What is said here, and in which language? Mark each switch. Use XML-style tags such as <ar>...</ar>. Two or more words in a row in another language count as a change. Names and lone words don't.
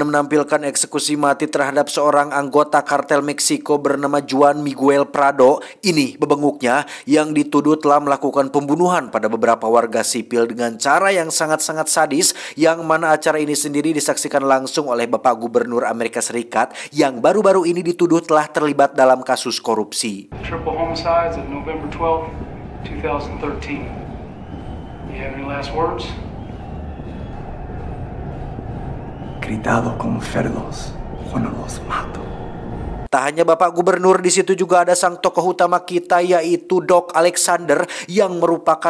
<id>menampilkan eksekusi mati terhadap seorang anggota kartel Meksiko bernama Juan Miguel Prado. Ini bebenguknya yang dituduh telah melakukan pembunuhan pada beberapa warga sipil dengan cara yang sangat-sangat sadis, yang mana acara ini sendiri disaksikan langsung oleh Bapak Gubernur Amerika Serikat yang baru-baru ini dituduh telah terlibat dalam kasus korupsi.</id> <en>Triple homicides on November 12, 2013. You have any last words?</en> <es>Gritado como cerdos, o no los mato.</es> <id>Tak hanya Bapak Gubernur, di situ juga ada sang tokoh utama kita, yaitu Doc Alexander, yang merupakan</id>